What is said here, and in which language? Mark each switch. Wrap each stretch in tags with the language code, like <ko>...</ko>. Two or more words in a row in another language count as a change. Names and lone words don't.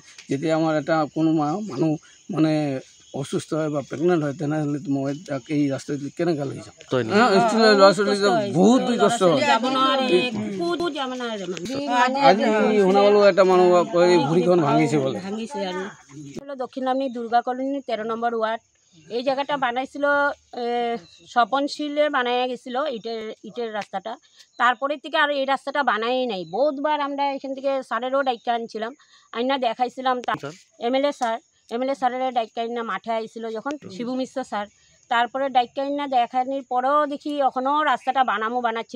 <as>যেতিয়া আমাৰ এটা কোনো মানুহ মানে অসুস্থ হয় বা প্ৰেগনেণ্ট হয় তেনেহ'লে মই তাক এই ৰাস্তাটো কেনেকৈ লৈ যাম? স্কুলৰ ল'ৰা ছোৱালী বহুত কষ্ট হয়। আজি শুনা পালোঁ এটা মানুহ ভৰিখন ভাঙিছে বোলে।</as> <bn>দক্ষিণামী দুর্গা কলোনি 13 নম্বর ওয়ার্ড। এই জায়গাটা বানাইছিল স্বপনশীলে বানায় গেছিল ইটের রাস্তাটা। তারপরের থেকে আর এই রাস্তাটা বানাই নাই। বহুতবার আমরা এখান থেকে স্যারেরও ডাইকা আনছিলাম, আইনা দেখাইছিলাম। এমএলএ স্যারের ডাইকা আইনা মাঠে আইছিল যখন শিবু মিশ্র স্যার, তারপরে ডাইকা আইনা দেখানির পরেও দেখি এখনও রাস্তাটা বানাচ্ছি।</bn>